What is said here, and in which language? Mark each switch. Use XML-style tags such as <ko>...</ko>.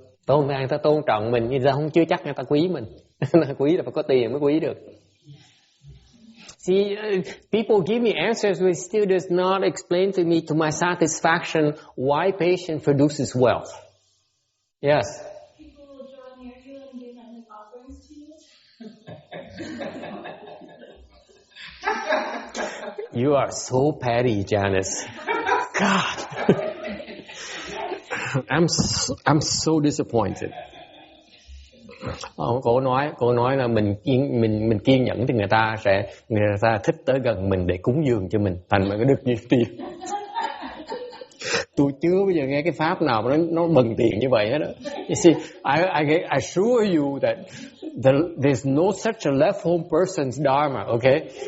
<vi>Tôn người ta tôn trọng mình, nhưng ta không chưa chắc người ta quý mình. Quý là phải có tiền mới quý được.</vi> <en>See, people give me answers which still does not explain to me to my satisfaction why patience produces wealth. Yes. People will draw near you and give them offerings to you. You are so petty, Janice. God. I'm so disappointed.</en> <vi>Cô nói là mình kiên nhẫn thì người ta thích tới gần mình để cúng dường cho mình, thành mà có được nhiều tiền. Tôi chưa bao giờ nghe cái pháp nào mà nó bần tiền như vậy hết đó.</vi> <en>You see, I assure you that there's no such a left home person's dharma, okay?</en>